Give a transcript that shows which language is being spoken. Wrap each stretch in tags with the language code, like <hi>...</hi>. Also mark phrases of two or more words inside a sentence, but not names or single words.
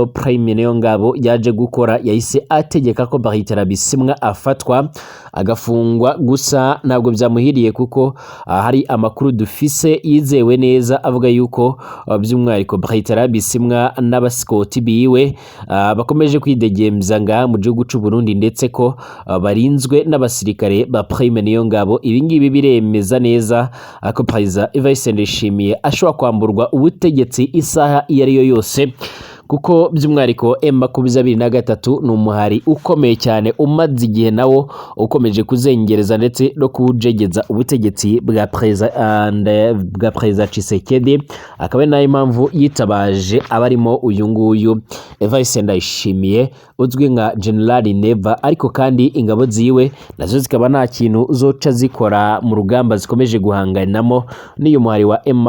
<rn>Prime Niyongabo yaje gukora yahise ategeka ko Bertrand Bisimwa afatwa agafungwa, gusa ntabwo byamuhiriye kuko hari amakuru dufise yizewe neza avuga yuko by'umwihariko Bertrand Bisimwa n'abasikoti biwe bakomeje kwidegembya ngaha mu gihugu cy'u Burundi ndetse ko barinzwe n'abasirikare ba Prime Niyongabo. Ibi ngibi biremeza neza ko President Evariste Ndayishimiye ashobora kwamburwa ubutegetsi isaha iyo ari yo yose, kuko by'umwihariko M23 ni umuhari ukomeye cyane umaze igihe nawo ukomeje kuzengereza ndetse no kujegeza ubutegetsi bwa President Tshisekedi, akaba nayo impamvu yitabaje abarimo uyu nguyu Evariste Ndayishimiye uzwi nka General Neva, ariko kandi ingabo ziwe nazo zikaba nta kintu zoca zikora mu rugamba zikomeje guhanganamo n'iyo muhari wa</rn>